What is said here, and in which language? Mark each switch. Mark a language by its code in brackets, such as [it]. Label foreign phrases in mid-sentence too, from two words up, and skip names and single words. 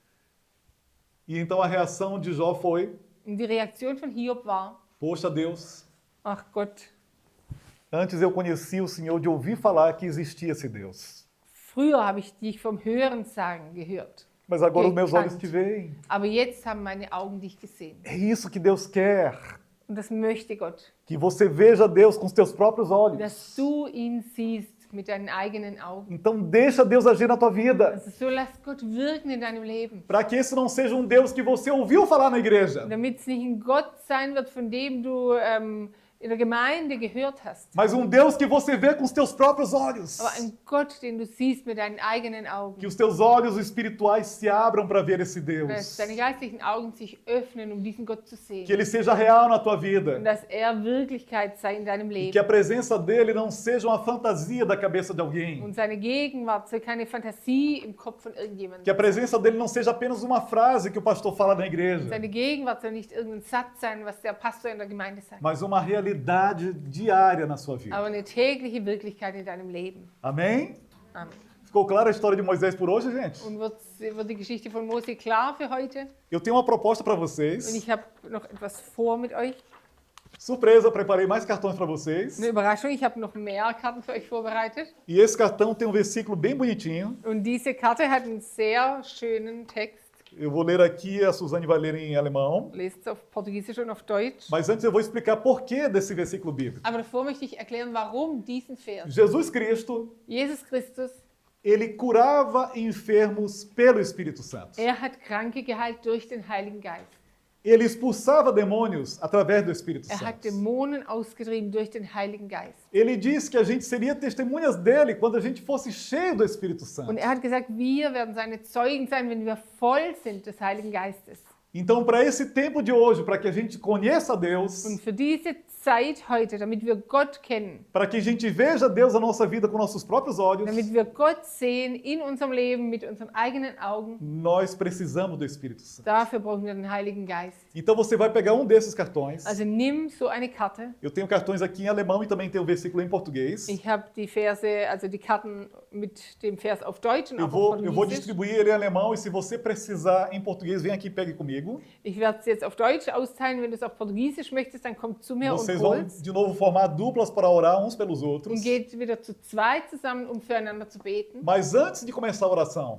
[pt] E então a reação de Jó foi: [de] Und die Reaktion von Hiob war, [pt] poxa, Deus, [de] ach Gott, [pt] antes eu conheci o Senhor de ouvir falar que existia esse Deus. [de] früher habe ich dich vom Hörensagen gehört, [pt] Mas agora os meus [de] Gekannt. [pt] olhos te veem. [de] aber jetzt haben meine Augen dich gesehen. [pt] É isso que Deus quer. [de] Und das möchte Gott, [pt] Que você veja Deus com os teus próprios olhos. [de] dass du ihn siehst mit deinen eigenen Augen. [pt] Então deixa Deus agir na tua vida. [de] Also so lass Gott wirken in deinem Leben. [pt] Para que esse não seja um Deus que você ouviu falar na igreja, [de] Damit es nicht ein Gott sein wird, von dem du in der Gemeinde gehört hast, [pt] mas um Deus que você vê com os teus próprios olhos. [de] aber ein Gott, den du siehst mit deinen eigenen Augen. [pt] Que os teus olhos espirituais se abram para ver esse [de] Dass [pt] Deus. [de] deine geistlichen Augen sich öffnen, um diesen Gott zu sehen. [pt] Que ele seja real na tua [de] Und [pt] vida. [de] dass er Wirklichkeit sei in deinem [pt] E que a [de] Leben. [pt] presença dele não seja uma fantasia da cabeça de alguém. [de] Und seine Gegenwart soll keine Fantasie im Kopf von irgendjemandem [pt] Que a [de] sein. [pt] presença dele não seja apenas uma frase que o pastor fala na igreja, [de] Seine Gegenwart soll nicht irgendein Satz sein, was der Pastor in der Gemeinde sagt, [pt] mas uma realidade diária na sua vida. [de] aber eine tägliche Wirklichkeit in deinem Leben. [pt] Amém? [de] Amen. [pt] Ficou clara a história de Moisés por hoje, gente? [de] Und wird die Geschichte von Mose klar für heute? [pt] Eu tenho uma proposta para [de] Und [pt] vocês. [de] ich habe noch etwas vor mit euch. [pt] Surpresa, preparei mais cartões para vocês. [de] Eine Überraschung, ich habe noch mehr Karten für euch vorbereitet. [pt] E esse cartão tem um versículo bem bonitinho. [de] Und diese Karte hat einen sehr schönen Text. [pt] Eu vou ler aqui, a Suzane vai ler em alemão. [de] Lest es auf Portugiesisch und auf Deutsch. [pt] Mas antes eu vou explicar por que desse versículo bíblico. [de] Aber davor möchte ich erklären, warum diesen Vers. [pt] Jesus Cristo, [de] Jesus Christus, [pt] ele curava enfermos pelo Espírito Santo. [de] er hat Kranke geheilt durch den Heiligen Geist. [pt] Ele expulsava demônios através do Espírito [de] Er hat [pt] Santo. [de] Dämonen ausgetrieben durch den Heiligen Geist. [pt] Ele disse que a gente seria testemunhas dele quando a gente fosse cheio do Espírito Santo. [de] Und er hat gesagt, wir werden seine Zeugen sein, wenn wir voll sind des Heiligen Geistes. [pt] Então, para esse tempo de hoje, para que a gente conheça Deus, [de] Und für diese Zeit heute, damit wir Gott kennen, [pt] para que a gente veja Deus na nossa vida com nossos próprios olhos, [de] damit wir Gott sehen in unserem Leben mit unseren eigenen Augen, [pt] nós precisamos do Espírito Santo. [de] dafür brauchen wir den Heiligen Geist. [pt] Então você vai pegar um desses cartões. [de] Also nimm so eine Karte. [pt] Eu tenho cartões aqui em alemão e também tem o versículo em português. [de] Ich habe die Verse, also die Karten mit dem Vers auf Deutsch und [pt] Eu [de] auch auf [pt] vou [de] Portugiesisch. [pt] distribuir ele em alemão e se você precisar em português, vem aqui e pegue comigo. [de] Ich werde es jetzt auf Deutsch austeilen. Wenn du es auf Portugiesisch möchtest, dann komm zu mir [pt] Vocês [de] und [pt] vão [de] hol's. [pt] de novo formar duplas para orar uns pelos outros. [de] Und geht wieder zu zweit zusammen, um füreinander zu beten. [pt] Mas antes de começar a oração,